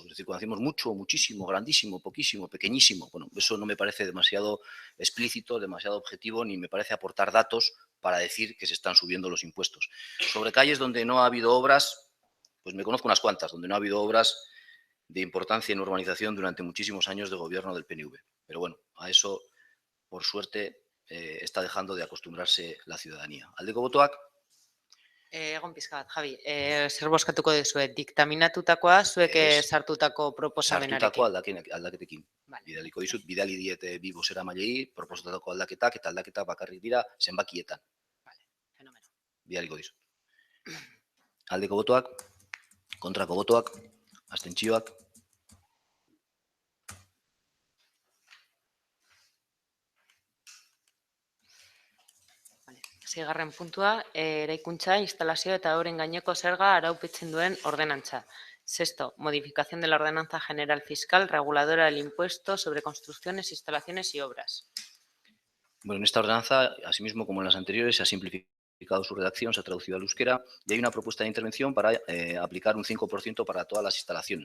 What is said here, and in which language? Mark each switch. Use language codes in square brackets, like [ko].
[es] Es decir, cuando decimos mucho, muchísimo, grandísimo, poquísimo, pequeñísimo, bueno, eso no me parece demasiado explícito, demasiado objetivo, ni me parece aportar datos para decir que se están subiendo los impuestos. Sobre calles donde no ha habido obras, pues me conozco unas cuantas, donde no ha habido obras de importancia en urbanización durante muchísimos años de gobierno del PNV. Pero bueno, a eso, por suerte, está dejando de acostumbrarse la ciudadanía. [eu] Aldeko botoak. Egon pizka bat, Javi, zer bozkatuko dizuet, diktaminatutakoa zuek sartutako proposamenarekin. Sartutako aldaketekin. Bidaliko dizut, bidali diete bi bozeramailei proposatutako aldaketak eta aldaketak bakarrik dira zenbakietan. [es] Fenomeno. [eu] Bidaliko dizut. Aldeko botoak, kontrako botoak, abstentzioak. Seigarren puntua, eraikuntza, instalazio eta euren gaineko zerga araupetzen duen ordenantza. [es] Sexto, modificación de la ordenanza general fiscal reguladora del impuesto sobre construcciones, instalaciones y obras. Bueno, en esta ordenanza, asimismo como en las anteriores, se ha simplificado su redacción, se ha traducido al euskera y hay una propuesta de intervención para aplicar un 5% para todas las instalaciones.